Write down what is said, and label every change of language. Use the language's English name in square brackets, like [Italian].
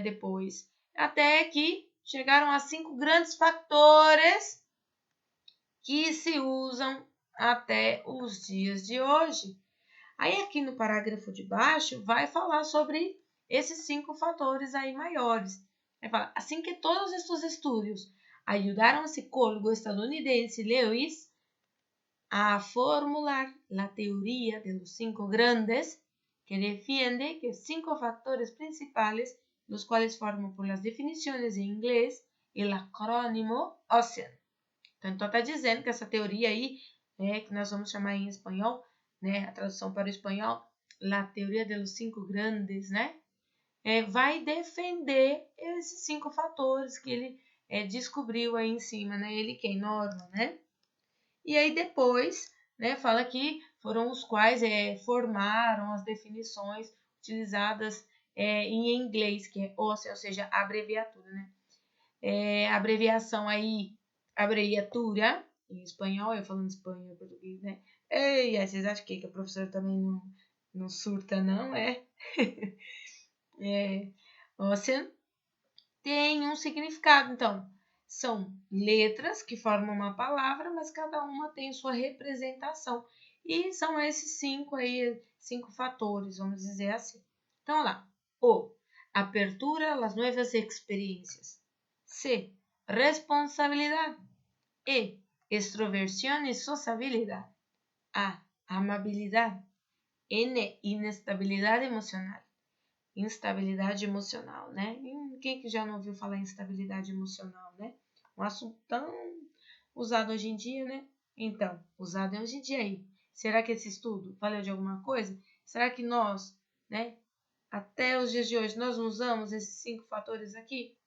[Portuguese] Depois, até que chegaram a 5 grandes fatores que se usam até os dias de hoje. Aí, aqui no parágrafo de baixo, vai falar sobre esses 5 fatores aí maiores. Vai falar, assim que todos estes estudos ajudaram o psicólogo estadunidense Lewis a formular [Spanish] la teoría de los 5 grandes, que defiende que 5 factores principales, los cuales forman por las definiciones en inglés el acrónimo OCEAN. [Portuguese] Então, está dizendo que essa teoria aí, que nós vamos chamar em espanhol, né, a tradução para o espanhol, [Spanish] la teoria de los 5 grandes, [Portuguese] né, vai defender esses 5 fatores que ele descobriu aí em cima, né, ele quem? Norman, né? E aí depois, né, fala que foram os quais formaram as definições utilizadas em inglês, que é OCEAN, ou seja, a abreviatura, né? Abreviação aí, abreviatura, em espanhol, eu falando espanhol, português, né? Ei, vocês acham que a professora também não surta, não, OCEAN tem um significado, então, são letras que formam uma palavra, mas cada uma tem sua representação. E são esses 5 aí, 5 fatores, vamos dizer assim. Então, lá. O. [Spanish] Apertura a las nuevas experiencias. C. Responsabilidad. E. Extroversión y sociabilidad. A. Amabilidad. N. Inestabilidad emocional. [Portuguese] Instabilidade emocional, né? Quem que já não ouviu falar em instabilidade emocional, né? Um assunto tão usado hoje em dia, né? Então, usado hoje em dia aí. Será que esse estudo valeu de alguma coisa? Será que nós, né, até os dias de hoje, nós usamos esses 5 fatores aqui?